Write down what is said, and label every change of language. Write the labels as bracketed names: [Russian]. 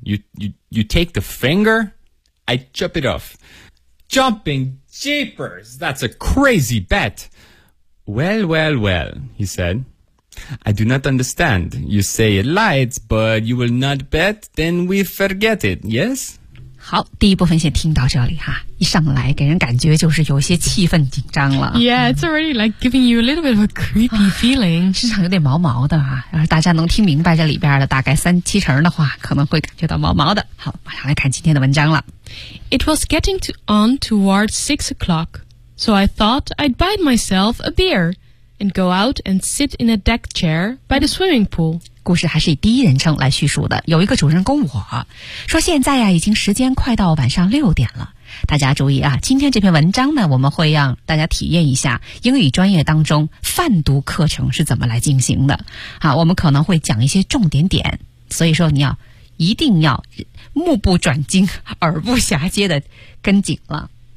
[English] You take the finger? I chop it off. Jumping jeepers! That's a crazy bet. Well, he said. I do not understand. You say it lights, but you will not bet, then we forget it, yes? [Chinese] 好，第一部分先听到这里哈，一上来给人感觉就是有些气氛紧张了。 [English] Yeah, it's already like giving you a little bit of a creepy feeling. [Chinese] 市场有点毛毛的哈，要是大家能听明白这里边的大概三七成的话，可能会感觉到毛毛的。好，马上来看今天的文章了。 [English] It was getting on towards 6 o'clock, so I thought I'd buy myself a beer and go out and sit in a deck chair by the swimming pool. [Chinese] 故事还是以第一人称来叙述的，有一个主人公我，说现在啊，已经时间快到晚上6点了。大家注意啊，今天这篇文章呢，我们会让大家体验一下英语专业当中泛读课程是怎么来进行的。好，我们可能会讲一些重点点，所以说你要一定要目不转睛，耳不暇接的跟紧了。